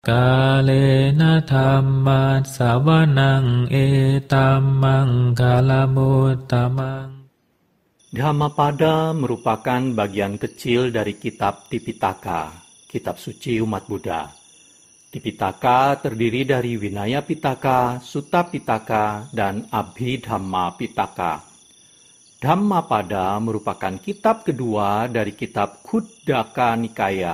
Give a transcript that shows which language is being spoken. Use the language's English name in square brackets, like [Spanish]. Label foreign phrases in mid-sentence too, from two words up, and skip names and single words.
[Pali] กาเลนะธัมมัสสวนังเอตัมมังคลมุตตมัง [Indonesian] Dhammapada merupakan bagian kecil dari kitab Tipitaka, kitab suci umat Buddha. Tipitaka terdiri dari Vinaya Pitaka, Sutta Pitaka, dan Abhidhamma Pitaka. Dhammapada merupakan kitab kedua dari kitab Khuddaka Nikaya.